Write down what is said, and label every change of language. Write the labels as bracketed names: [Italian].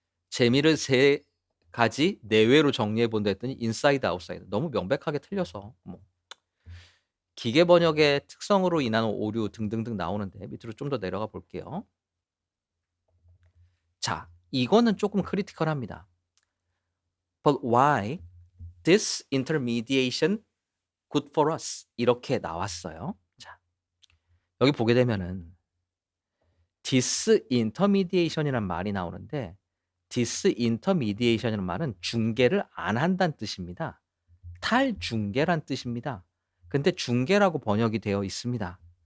[Korean] 재미를 세 가지 내외로 정리해 본다 했더니 인사이드 아웃사이드 너무 명백하게 틀려서 뭐 기계 번역의 특성으로 인한 오류 등등등 나오는데 밑으로 좀 더 내려가 볼게요. 자, 이거는 조금 크리티컬합니다. [English] But why this intermediation good for us? [Korean] 이렇게 나왔어요. 자, 여기 보게 되면은 disintermediation이란 말이 나오는데 disintermediation이라는 말은 중개를 안 한다는 뜻입니다. 탈중개란 뜻입니다. 근데 중개라고 번역이 되어 있습니다.